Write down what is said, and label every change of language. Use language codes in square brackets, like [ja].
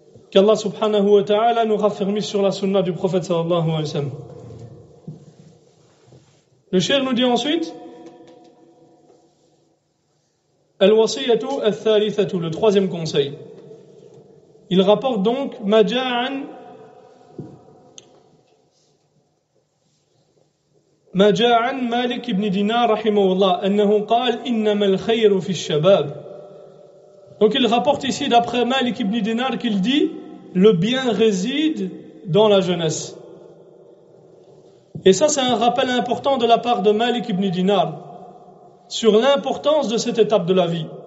[fr] Qu'Allah subhanahu wa ta'ala nous raffermisse sur la sunna du prophète sallallahu alayhi wa sallam. Le cheikh nous dit ensuite, [ar] Al-wasiyatu al-thalithatu, [fr] le troisième conseil. Il rapporte donc [ar] ما جاء عن مالك بن دينار رحمه الله أنه قال إنما الخير في الشباب. [fr] Donc il rapporte ici d'après Malik ibn Dinar qu'il dit le bien réside dans la jeunesse. Et ça c'est un rappel important de la part de Malik ibn Dinar sur l'importance de cette étape de la vie.